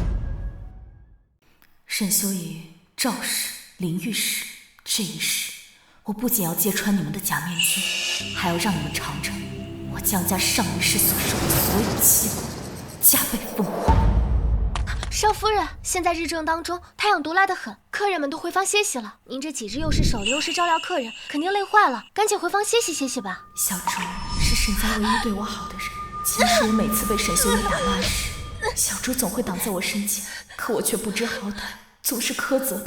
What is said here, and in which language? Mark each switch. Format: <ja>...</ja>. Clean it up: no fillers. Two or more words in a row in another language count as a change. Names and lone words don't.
<zh>沈修儀、趙氏、林御史，這一世，我不僅要揭穿你們的假面具，還要讓你們嘗嘗我江家上一世所受的所有欺負，加倍奉還。少夫人，現在日正當中，太陽毒辣得很，客人們都回房歇息了。您這幾日又是守靈又是照料客人，肯定累壞了，趕緊回房歇息歇息吧。小周是沈家唯一對我好的人，其實我每次被沈修儀打罵時，小周總會擋在我身前，可我卻不知好歹，總是苛責他。</zh>